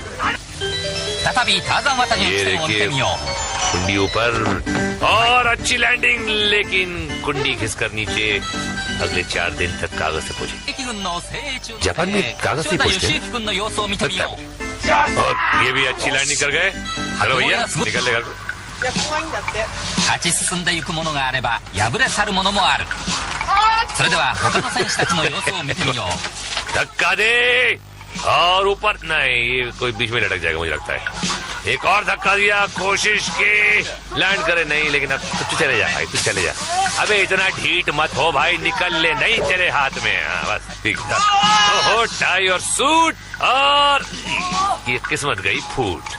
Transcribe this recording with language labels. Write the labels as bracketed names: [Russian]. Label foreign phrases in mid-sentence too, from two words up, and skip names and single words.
[Hindi] ये देखिए कुंडी ऊपर और अच्छी लैंडिंग, लेकिन कुंडी खिसकर नीचे। अगले 4 दिन तक कागज से पहुंचे। जापान में कागज से पहुंचते। और ये भी अच्छी लैंडिंग कर गए। हेलो भैया, निकल ले घर को। [Japanese] 勝ち進んでいくものがあれば敗れ去るものもある。それでは他の選手たちの様子を見てみよう。 [Hindi] धक्का दे और ऊपर नहीं, ये कोई बीच में लटक जाएगा मुझे लगता है। एक और धक्का दिया, कोशिश की लैंड करे नहीं, लेकिन अब तू चले जा भाई, तू चले जा। अबे इतना ढीठ मत हो भाई, निकल ले, नहीं चले हाथ में। बस ठीक था। ओहो टाई और सूट, और ये किस्मत गई फूट।